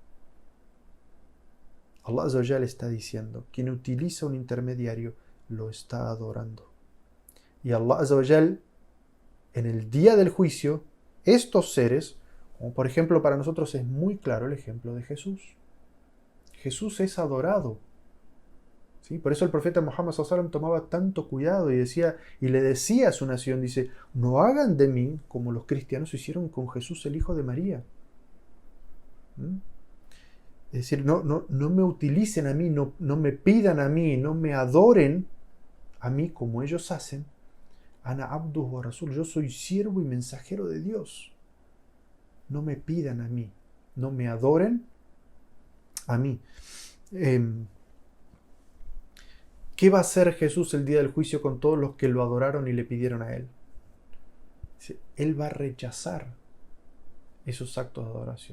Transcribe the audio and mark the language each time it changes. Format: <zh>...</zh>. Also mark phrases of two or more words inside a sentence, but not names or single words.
<ar>الله عز وجل</ar> <es>está diciendo, quien utiliza un intermediario lo está adorando.</es> <ar>Y الله عز وجل,</ar> <es>en el día del juicio, estos seres, como por ejemplo para nosotros es muy claro el ejemplo de Jesús. Jesús es adorado. ¿Sí? Por eso el profeta Muhammad</es> <ar>صلى الله عليه وسلم</ar> <es>tomaba tanto cuidado y le decía a su nación, dice, no hagan de mí como los cristianos hicieron con Jesús, el hijo de María. Es decir, no me utilicen a mí, no me pidan a mí, no me adoren a mí como ellos hacen.</es> <ar>أنا عبده ورسول,</ar> <es>yo soy siervo y mensajero de Dios. No me pidan a mí, no me adoren a mí. ¿Qué va a hacer Jesús el día del juicio con todos los que lo adoraron y le pidieron a Él? Él va a rechazar esos actos de adoración.</es>